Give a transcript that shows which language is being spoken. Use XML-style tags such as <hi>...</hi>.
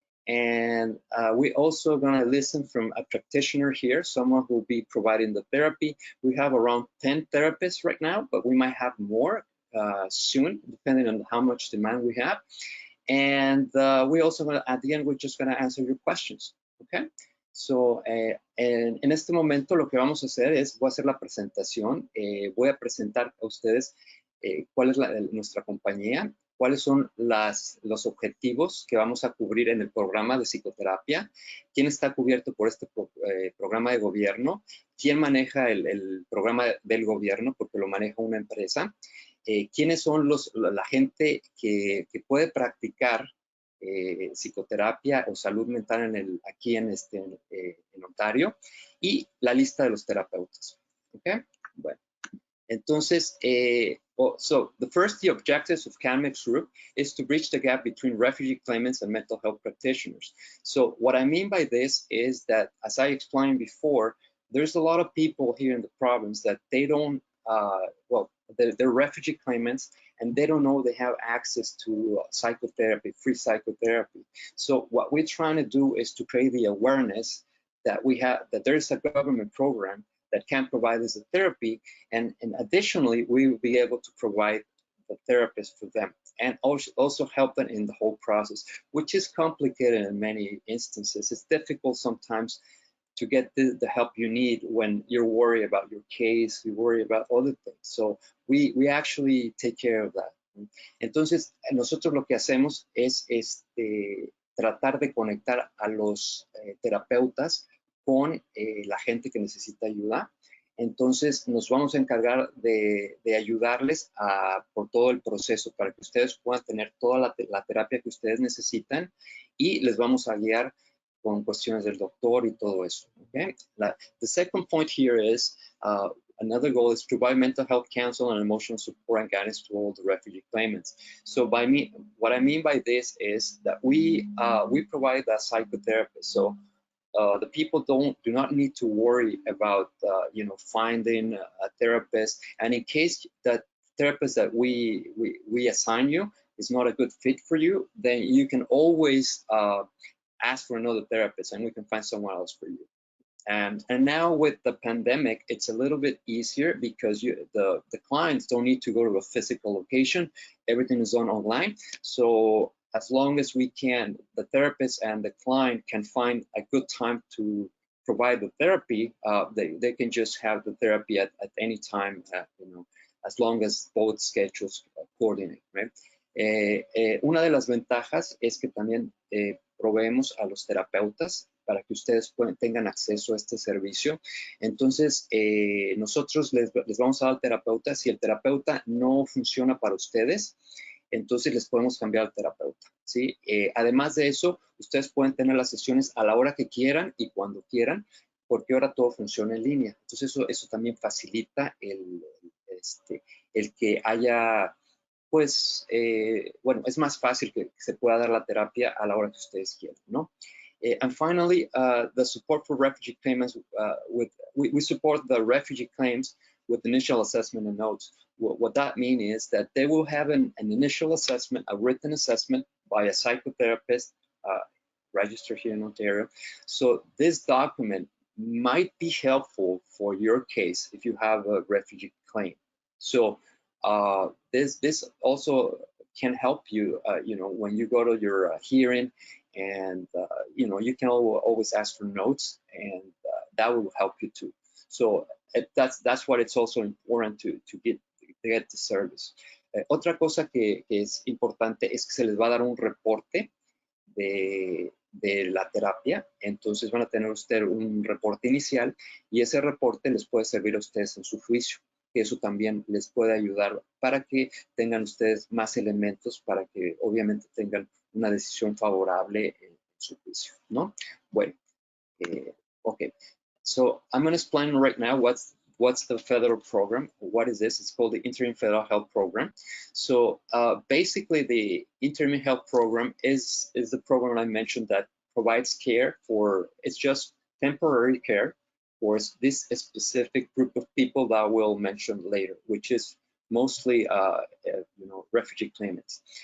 <en>And we're also going to listen from a practitioner here, someone who will be providing the therapy. We have around 10 therapists right now, but we might have more soon, depending on how much demand we have. And we also, at the end, we're just going to answer your questions, okay?</en> <es>So, en este momento lo que vamos a hacer es, voy a hacer la presentación, voy a presentar a ustedes cuál es nuestra compañía, cuáles son los objetivos que vamos a cubrir en el programa de psicoterapia, quién está cubierto por este programa de gobierno, quién maneja el programa del gobierno porque lo maneja una empresa, quiénes son la gente que puede practicar psicoterapia o salud mental aquí en Ontario, y la lista de los terapeutas. Okay? Bueno, entonces,</es> <en>so the objectives of CANMEX group is to bridge the gap between refugee claimants and mental health practitioners. So what I mean by this is that, as I explained before, there's a lot of people here in the province that they don't, well, they're refugee claimants, and they don't know they have access to psychotherapy, free psychotherapy. So what we're trying to do is to create the awareness that that there's a government program that can provide us the therapy, and additionally, we will be able to provide the therapist for them, and also help them in the whole process, which is complicated in many instances. It's difficult sometimes to get the help you need when you're worried about your case, you worry about other things. So we actually take care of that.</en> <es>Entonces, nosotros lo que hacemos es tratar de conectar a los terapeutas con la gente que necesita ayuda. Entonces, nos vamos a encargar de ayudarles por todo el proceso para que ustedes puedan tener toda la terapia que ustedes necesitan, y les vamos a guiar con cuestiones del doctor y todo eso.</es> <en>Okay? The second point here is, another goal is to provide mental health counsel and emotional support and guidance to all the refugee claimants. So what I mean by this is that we provide a psychotherapist. So the people do not need to worry about finding a therapist, and in case that therapist that we assign you is not a good fit for you, then you can always ask for another therapist, and we can find someone else for you. And now with the pandemic, it's a little bit easier because the clients don't need to go to a physical location. Everything is done online. So as long as we can, the therapist and the client can find a good time to provide the therapy, they can just have the therapy at any time, as long as both schedules coordinate, right?</en> <es>Una de las ventajas es que también proveemos a los terapeutas para que ustedes tengan acceso a este servicio. Entonces, nosotros les vamos a dar al terapeuta. Si el terapeuta no funciona para ustedes, entonces les podemos cambiar al terapeuta, ¿sí? Además de eso, ustedes pueden tener las sesiones a la hora que quieran y cuando quieran, porque ahora todo funciona en línea. Entonces, eso también facilita el que haya, pues, bueno, es más fácil que se pueda dar la terapia a la hora que ustedes quieran, ¿no?</es> <en>And finally, the support for refugee claimants, we support the refugee claims with initial assessment and notes. What that means is that they will have an initial assessment, a written assessment by a psychotherapist registered here in Ontario. So this document might be helpful for your case if you have a refugee claim. So this also can help you, when you go to your hearing, and you can always ask for notes, and that will help you too. So that's what it's also important to get the service.</en> <es>Otra cosa que es importante es que se les va a dar un reporte de la terapia. Entonces van a tener usted un reporte inicial, y ese reporte les puede servir a ustedes en su juicio. Que eso también les puede ayudar para que tengan ustedes más elementos para que obviamente tengan una decisión favorable en su juicio, ¿no? Bueno, okay.</es> <en>So I'm going to explain right now what's the federal program. What is this? It's called the Interim Federal Health Program. So basically, the Interim Health Program is the program I mentioned that provides care for, it's just temporary care for this specific group of people that I will mention later, which is mostly refugee claimants.</en>